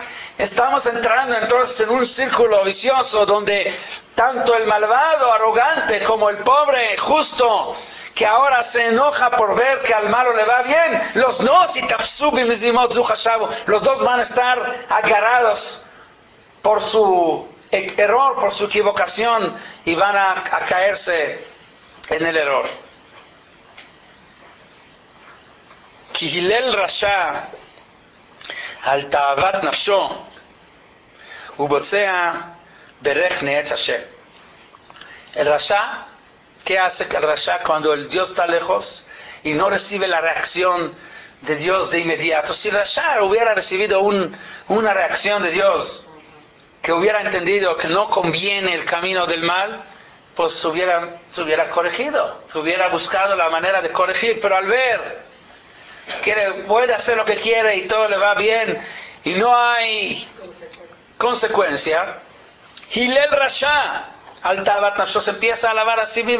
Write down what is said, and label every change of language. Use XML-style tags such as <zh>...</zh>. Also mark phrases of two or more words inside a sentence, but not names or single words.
<es>Estamos entrando entonces en un círculo vicioso donde tanto el malvado, arrogante, como el pobre, justo, que ahora se enoja por ver que al malo le va bien, los dos van a estar agarrados por su error, por su equivocación, y van a caerse en el error.</es> <he>כי הלל רשע על תאות נפשו ובצע ברך נאץ ה.</he> <es>El Rasha, ¿qué hace el Rasha cuando el Dios está lejos y no recibe la reacción de Dios de inmediato? Si el Rasha hubiera recibido una reacción de Dios que hubiera entendido que no conviene el camino del mal, pues se hubiera corregido, se hubiera buscado la manera de corregir, pero al ver que puede hacer lo que quiere y todo le va bien y no hay consecuencia,</es> <he>הלל רשע על תאות נפשו</he> <es>se empieza a alabar a sí mismo.</es>